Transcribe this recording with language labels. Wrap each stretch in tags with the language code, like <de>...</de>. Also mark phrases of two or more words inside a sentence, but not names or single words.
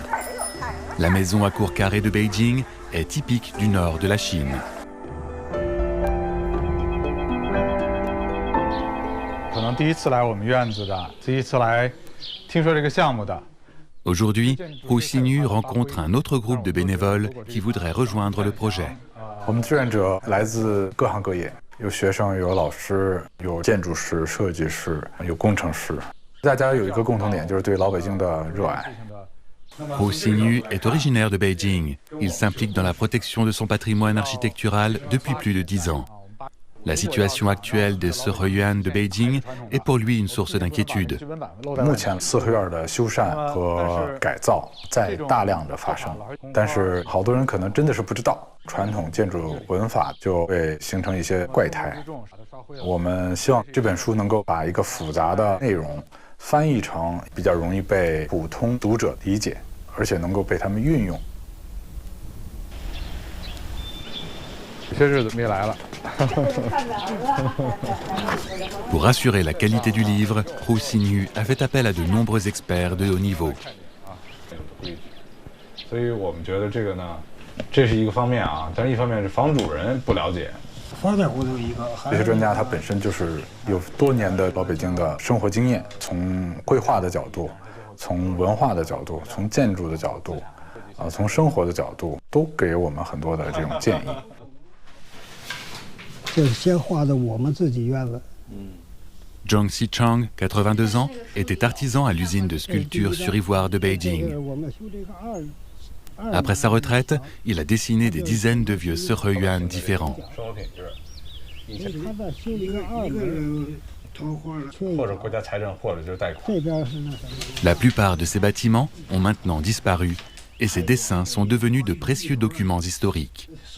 <fr>La maison à cour carrée de Beijing est typique du nord de la Chine. Aujourd'hui, Hu Xinyu rencontre un autre groupe de bénévoles qui voudraient rejoindre le projet.</fr> <zh>我们志愿者来自各行各业，有学生，有老师，有建筑师、设计师，有工程师。大家有一个共同点，就是对老北京的热爱。</zh> <fr>Hu Xinyu est originaire de Beijing. Il s'implique dans la protection de son patrimoine architectural depuis plus de 10 ans. La situation actuelle des Sereyuan de Beijing est pour lui une source d'inquiétude.</fr> <zh>目前四合院的修缮和改造在大量的发生，但是好多人可能真的是不知道，传统建筑文法就会形成一些怪胎。我们希望这本书能够把一个复杂的内容翻译成比较容易被普通读者理解，而且能够被他们运用。有些日子没来了。</zh> <fr>Pour assurer la qualité du livre, Hu Xinyu a fait appel à de nombreux experts de haut niveau.</fr> <zh>所以我们觉得这个呢，这是一个方面啊，但是一方面是房主人不了解。这些专家他本身就是有多年的老北京的生活经验，从绘画的角度，从文化的角度，从建筑的角度，从生活的角度，都给我们很多的这种建议。就是先画的我们自己院子。</zh> <fr>Zhang Xichang, 82 ans, était artisan à l'usine de sculpture sur ivoire de Beijing. Après sa retraite, il a dessiné des dizaines de vieux Sereyuan différents. La plupart de ces bâtiments ont maintenant disparu et ces dessins sont devenus de précieux documents historiques.</fr>